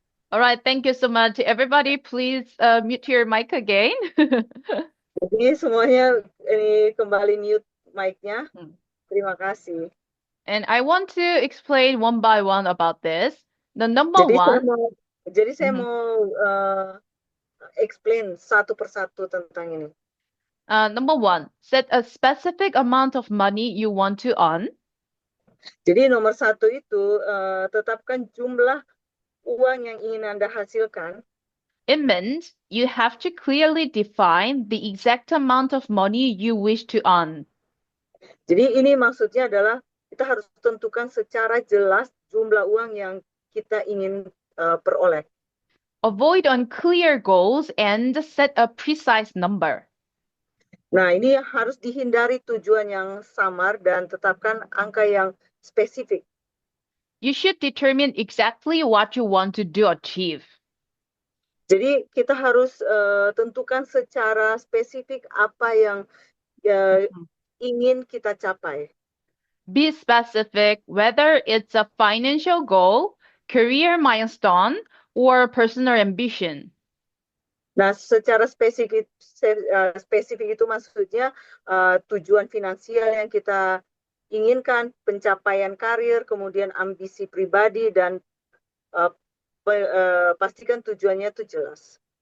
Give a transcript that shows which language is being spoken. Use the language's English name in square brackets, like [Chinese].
[English] Alright, thank you so much. Everybody, please mute your mic again. [Indonesian] Jadi semuanya ini kembali mute mic-nya. Terima kasih. [English] And I want to explain one by one about this. The number one. [Indonesian] Jadi saya mau explain satu persatu tentang ini. [English] Number 1, set a specific amount of money you want to earn. [Indonesian] Jadi nomor 1 itu tetapkan jumlah uang yang ingin Anda hasilkan. [English] It means you have to clearly define the exact amount of money you wish to earn. [Indonesian] Jadi ini maksudnya adalah kita harus tentukan secara jelas jumlah uang yang kita ingin peroleh. [English] Avoid unclear goals and set a precise number. [Indonesian] Nah, ini harus dihindari tujuan yang samar dan tetapkan angka yang spesifik. [English] You should determine exactly what you want to do achieve. [Indonesian] Jadi kita harus tentukan secara spesifik apa yang ingin kita capai. [English] Be specific whether it's a financial goal, career milestone, or personal ambition. [Indonesian] Nah, secara spesifik itu maksudnya tujuan finansial yang kita inginkan, pencapaian karir, kemudian ambisi pribadi, dan pastikan tujuannya itu jelas.